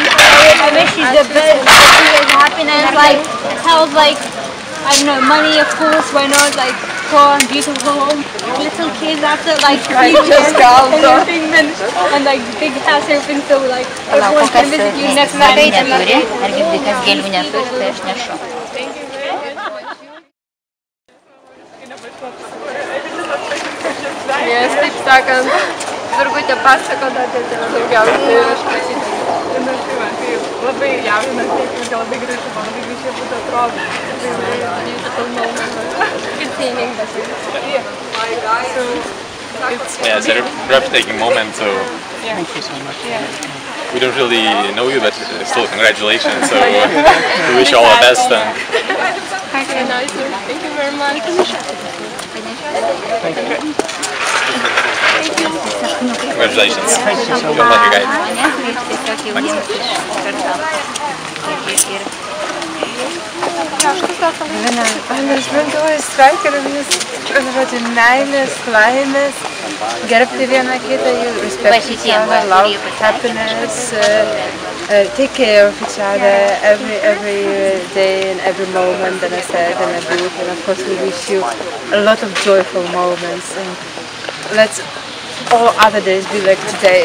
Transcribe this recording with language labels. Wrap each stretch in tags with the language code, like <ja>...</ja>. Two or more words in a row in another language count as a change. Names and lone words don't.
<en>I wish you the best, happiness, like health, like I don't know, money, of course, why not, like car, beautiful home, little kids after, like everything, and like big house, everything, so like everyone can visit you next Monday.</en> <lt>Nes taip sakant, Virgutė pasakota, tai daugiausiai ir aš pasitikiu. Tai labai jaudinasi, tai labai gražu, labai gražiai būtų atrodo.</lt> <en>Yeah, it's a breathtaking moment, so Thank you so much. we don't really know you, but still congratulations, so we wish you all the best. And Okay, nice. Thank you very much. congratulations. Thank you so Good luck, you guys.</en> <lt>Aš šventuoju sveikinamės, žodžiu, meilės, laimės, gerbti vieną kitą,</lt> <en>respect each other, love, happiness, take care of each other every day and every moment, and I said, and I do, and of course we wish you a lot of joyful moments, and let's all other days be like today.</en>